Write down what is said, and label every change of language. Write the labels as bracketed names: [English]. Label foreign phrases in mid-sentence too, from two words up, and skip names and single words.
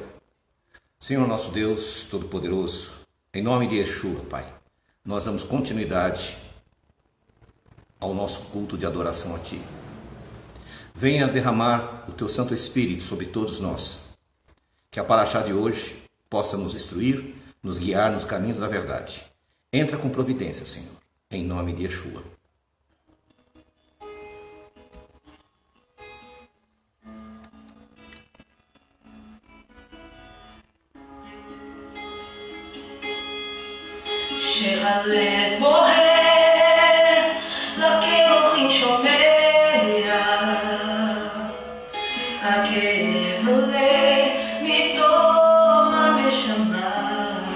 [Portuguese] Senhor nosso Deus Todo-Poderoso, em nome de Yeshua, Pai, nós damos continuidade ao nosso culto de adoração a Ti. Venha derramar o Teu Santo Espírito sobre todos nós, que a Parashá de hoje possa nos instruir, nos guiar nos caminhos da verdade. Entra com providência, Senhor, em nome de Yeshua. [Hebrew] שהלב בוהר לכאבים שומע הכאב עולה מתוך הנשמה